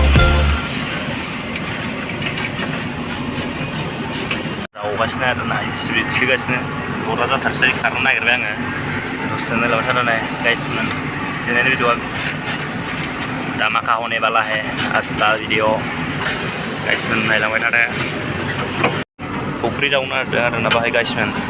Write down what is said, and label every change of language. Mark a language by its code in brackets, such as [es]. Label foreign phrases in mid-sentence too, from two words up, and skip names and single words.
[brx] दावगासिनो आरोना स्पिड थिगासिनो बरा जाथारसै खारनो नागिरबाय आङो दसेनो लाबाय थानानै गाइसमोन दिनैनि भिडिअआ [hi] धमाका होने वाला है आज का वीडियो [brx] गाइसमोन नायलांबाय थादो फुख्रि जावनो नागिरदों आरोना बाहाय गाइसमोन